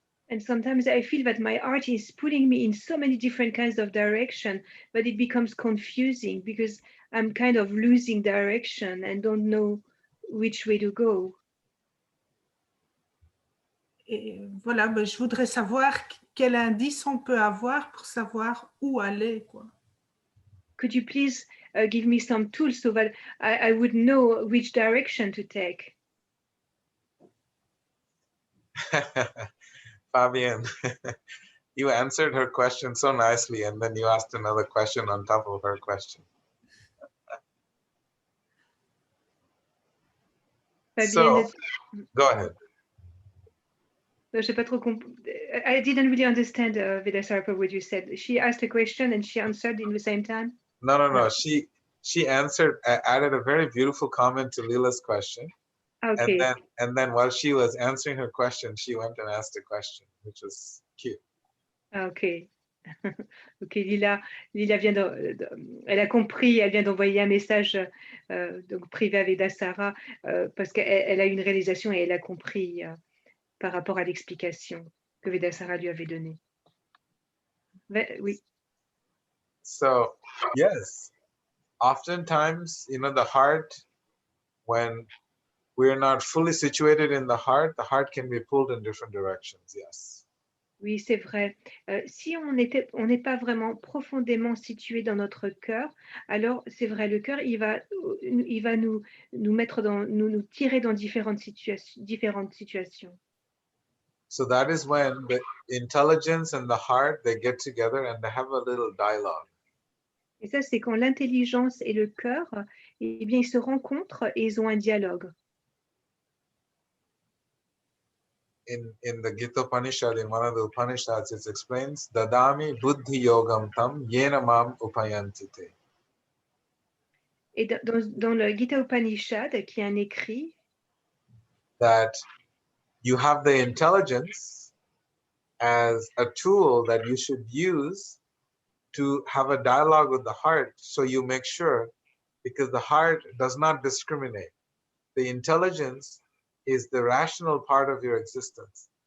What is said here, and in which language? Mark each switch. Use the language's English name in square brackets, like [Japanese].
[English] And sometimes I feel that my art is pulling me in so many different kinds of direction, but it becomes confusing because I'm kind of losing direction and don't know which way to go. [French] Et voilà, ben, je voudrais savoir quel indice on peut avoir pour savoir où aller, quoi. [English] Could you please give me some tools so that I would know which direction to take? Fabian, you answered her question so nicely, and then you asked another question on top of her question. So, go ahead. I didn't really understand, Vidasarpa, what you said. She asked a question and she answered in the same time? No. She answered, added a very beautiful comment to Leela's question. Okay. And then while she was answering her question, she went and asked a question, which was cute. Ok. [French] Ok, Lila vient elle a compris, elle vient d'envoyer un message donc privé à Vedasara parce qu'elle a une réalisation et elle a compris par rapport à l'explication que Vedasara lui avait donnée. Oui. [English] So, yes, oftentimes, the heart, when we're not fully situated in the heart can be pulled in different directions, yes. [French] Oui, c'est vrai. Si on n'est pas vraiment profondément situé dans notre cœur, alors c'est vrai, le cœur, il va nous mettre nous tirer dans différentes situations. [English] So that is when the intelligence and the heart, they get together and they have a little dialogue. [French] Et ça, c'est quand l'intelligence et le cœur, eh bien, ils se rencontrent et ils ont un dialogue. [English] In the Gita Upanishad, in one of the Upanishads, it explains, [Sanskrit] Dadami buddhi yogam tam yena mam upayantite. [French] Et dans le Gita Upanishad, qui est un écrit, [English] that you have the intelligence as a tool that you should use to have a dialogue with the heart, so you make sure, because the heart does not discriminate. The intelligence is the rational part of your existence.